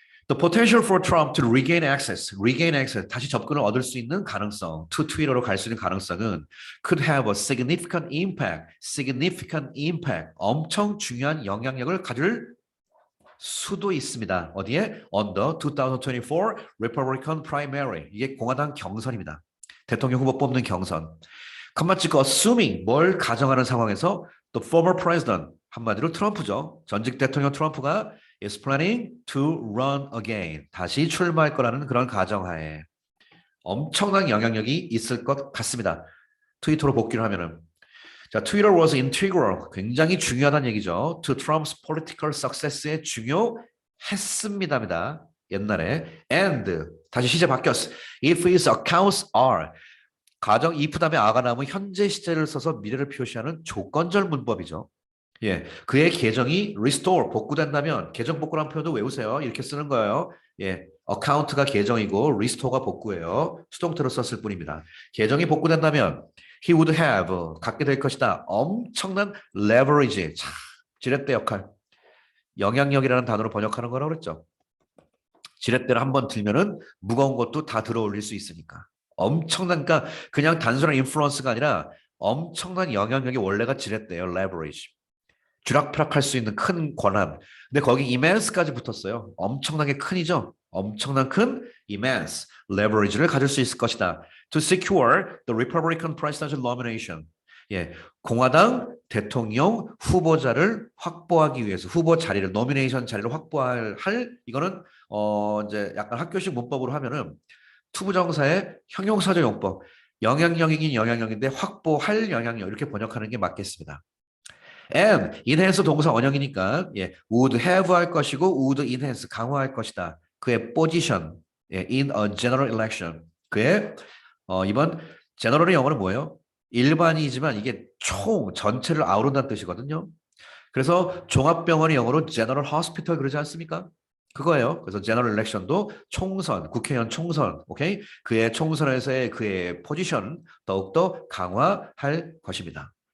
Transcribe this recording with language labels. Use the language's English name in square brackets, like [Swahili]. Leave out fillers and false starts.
[English] The potential for Trump to regain access, [Korean] 다시 접근을 얻을 수 있는 가능성, [English] to Twitter로 [Korean] 갈 수 있는 가능성은 [English] could have a significant impact, [Korean] 엄청 중요한 영향력을 가질 수도 있습니다. 어디에? [English] On the 2024 Republican primary. [Korean] 이게 공화당 경선입니다. 대통령 후보 뽑는 경선. 컴마 찍고 assuming 뭘 가정하는 상황에서 the former president 한마디로 트럼프죠. 전직 대통령 트럼프가 [English] is planning to run again. [Korean] 다시 출마할 거라는 그런 가정하에 엄청난 영향력이 있을 것 같습니다. 트위터로 복귀를 하면은 자, [English] Twitter was integral. [Korean] 굉장히 중요하다는 얘기죠. [English] To Trump's political success에 [Korean] 중요했습니다입니다. 옛날에 and 다시 시제 바뀌었어. [English] If his accounts are [Korean] 가정 if 다음에 a가 나오면 현재 시제를 써서 미래를 표시하는 조건절 문법이죠. 예, 그의 계정이 restore 복구된다면 계정 복구라는 표현도 외우세요. 이렇게 쓰는 거예요. 예, account가 계정이고 restore가 복구예요. 수동태로 썼을 뿐입니다. 계정이 복구된다면 [English] he would have [Korean] 갖게 될 것이다. 엄청난 leverage, 참, 지렛대 역할, 영향력이라는 단어로 번역하는 거라고 그랬죠. 지렛대를 한번 들면은 무거운 것도 다 들어올릴 수 있으니까. 엄청난, 그러니까 그냥 단순한 인플루언스가 아니라 엄청난 영향력이 원래가 지렛대예요. leverage. 쥐락펴락할 수 있는 큰 권한. 근데 거기 immense까지 붙었어요. 엄청나게 큰이죠. 엄청난 큰 [English] immense leverage [Korean] 를 가질 수 있을 것이다. [English] To secure the Republican presidential nomination. [Korean] 예, 공화당 대통령 후보자를 확보하기 위해서 후보 자리를 노미네이션 자리를 확보할 이거는 이제 약간 학교식 문법으로 하면은 투부정사의 형용사적 용법. 영향력이긴 영향력인데 확보할 영향력 이렇게 번역하는 게 맞겠습니다. And enhance 동사 원형이니까 예, [English] would have [Korean] 할 것이고 [English] would enhance [Korean] 강화할 것이다. 그의 position 예, in a general election. 그의 이번 general의 영어는 뭐예요? 일반이지만 이게 총 전체를 아우른다는 뜻이거든요. 그래서 종합병원의 영어로 general hospital 그러지 않습니까? 그거예요. 그래서 general election도 총선, 국회의원 총선, 오케이? 그의 총선에서의 그의 포지션 더욱더 강화할 것입니다.